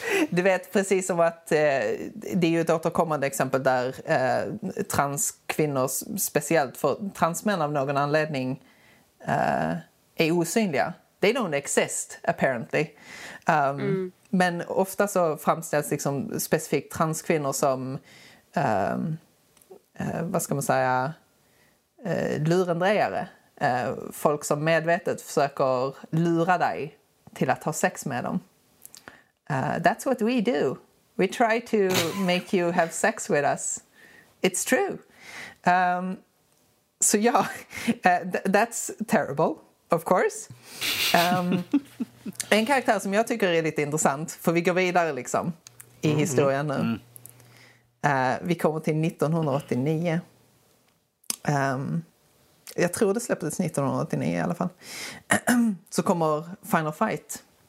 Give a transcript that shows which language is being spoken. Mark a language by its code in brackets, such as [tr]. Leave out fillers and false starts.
[sv] Du vet, precis som att det är ju ett återkommande exempel där transkvinnor, speciellt för transmän av någon anledning, är osynliga. [en] They don't exist, apparently. [sv] Men ofta så framställs liksom specifikt transkvinnor som, vad ska man säga, lurendrejare. Folk som medvetet försöker lura dig till att ha sex med dem. [en] That's what we do. We try to make you have sex with us. It's true. So yeah, that's terrible, of course. [sv] En karaktär som jag tycker är lite intressant, för vi går vidare liksom i historien nu. Vi kommer till 1989. Jag tror det släpptes 1989 i alla fall. Så kommer Final Fight.